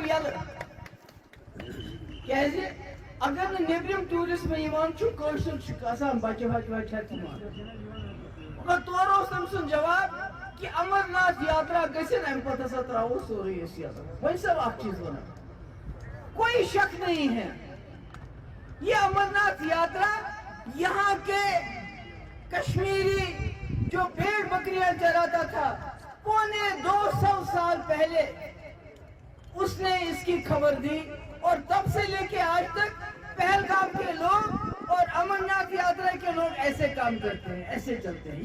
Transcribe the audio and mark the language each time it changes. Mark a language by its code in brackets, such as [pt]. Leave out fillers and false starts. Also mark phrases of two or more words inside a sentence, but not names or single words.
[ks] یَلہٕ کیٛازِ اگر نہٕ نیٚبرِم ٹوٗرِسٹ یِوان چھُ کٲشُر چھُ آسان بچہِ وچہِ ہٮ۪تھ یِوان مگر تورٕ اوس تٔمۍ سُنٛد جواب کہ امرناتھ یاترا گژھِنۍ امہِ پتہٕ ہسا ترٛاوو سورُے أسۍ یَلہٕ وۄنۍ صرف اکھ چیٖز وَنان [ur] کوئی شک نہیں ہے یہ امرناتھ یاترا یہاں کے کشمیری جو بھیڑ بکریاں چراتا تھا 250 سال پہلے اس نے اس کی خبر دی اور تب سے لے کے آج تک پہلگام کے لوگ اور امرناتھ یاترا کے لوگ ایسے کام کرتے ہیں ایسے چلتے ہیں.